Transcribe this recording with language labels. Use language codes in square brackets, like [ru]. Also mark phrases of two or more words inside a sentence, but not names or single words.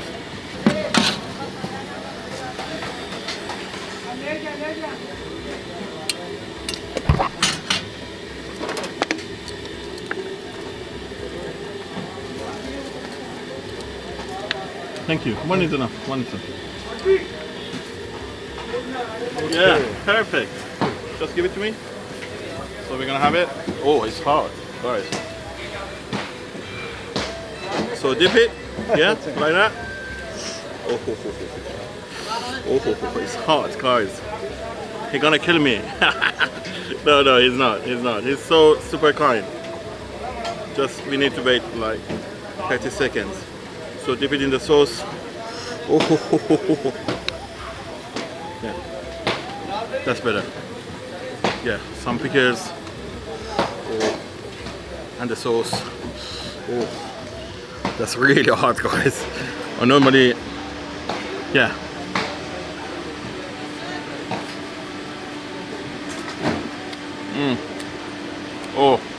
[en] Thank you. One is enough. One is enough. Yeah, perfect. Just give it to me. So we're gonna have it. Oh, it's hot, guys. So dip it. Yeah, like that. Oh, ho, ho, ho. Oh, ho, ho, ho. It's hot, guys. He's gonna kill me. No, he's not. He's not. He's so super kind. Just we need to wait like 30 seconds. So dip it in the sauce. Oh, ho, ho, ho, ho. Yeah, that's better. Yeah, some pickles. Oh. And the sauce. Oh, that's really hot, guys. I normally, yeah. Oh.